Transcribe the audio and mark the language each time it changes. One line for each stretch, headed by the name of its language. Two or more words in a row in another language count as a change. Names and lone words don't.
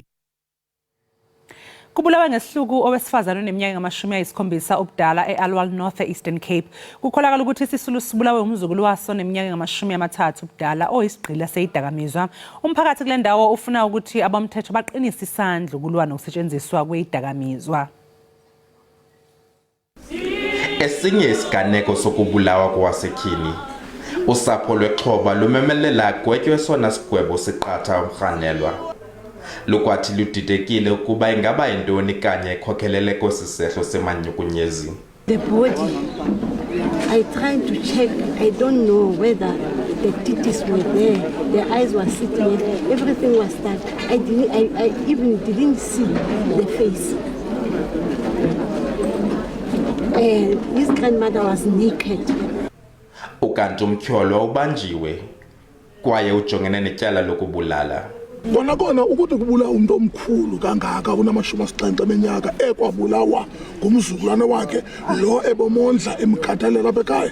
Zulu: Kubulawa ngesihluku owesifazane oneminyaka engu-70 ubudala eAlwal North Eastern Cape. Kukholakala ukuthi isisulu sibulawe umzukulu waso oneminyaka engu-30 ubudala oyisigqila seyidakamizwa. Umphakathi kule ndawo ufuna ukuthi abomthetho baqinise isandla ukulwa nokusetshenziswa kweyidakamizwa.
Xhosa: Esinye isiganeko sokubulawa kowasetyhini. Usapho lwexhoba lumemelela gwetywe sona sigwebo siqatha umrhanelwa. Lukwathi ludidekile ukuba ingaba yintoni kanye ekhokhelele kwesisehlo semanyukunyezi.
English: The body, I tried to check. I don't know whether the titties were there, the eyes were sitting, everything was done. I even didn't see the face. His grandmother was naked.
Xhosa: Ukanti umtyholo ubanjiwe kwaye ujongene netyala lokubulala.
Zulu: Kona ukuthi kubulawa umuntu omkhulu kangaka una-70 eminyaka ekwabulawa ngumzukulwana wakhe lo ebomondla emkhathalela apha ekhaya.